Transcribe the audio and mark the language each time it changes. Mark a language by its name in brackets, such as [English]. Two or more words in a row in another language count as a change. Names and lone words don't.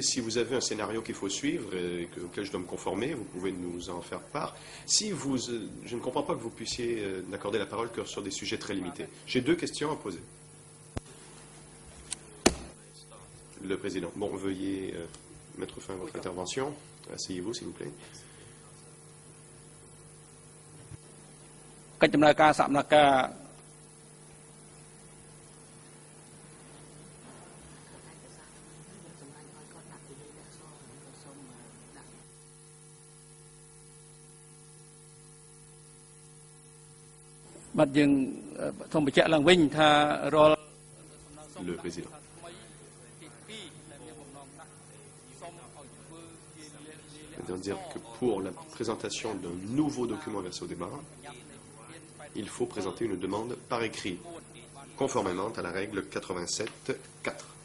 [French] Si vous avez un scénario qu'il faut suivre et auquel je dois me conformer, vous pouvez nous en faire part. Si vous, je ne comprends pas que vous puissiez n'accorder la parole que sur des sujets très limités. J'ai deux questions à poser. Le Président. Bon, veuillez mettre fin à votre intervention. Asseyez-vous, s'il vous plaît. [Khmer] កិច្ចដំណើរការសកម្មភាពបាត់យើងសូមបញ្ជាក់ឡើងវិញថារាល់ [French] Le Président. C'est-à-dire que pour la présentation d'un nouveau document versé au débat, il faut présenter une demande par écrit, conformément à la règle 87.4.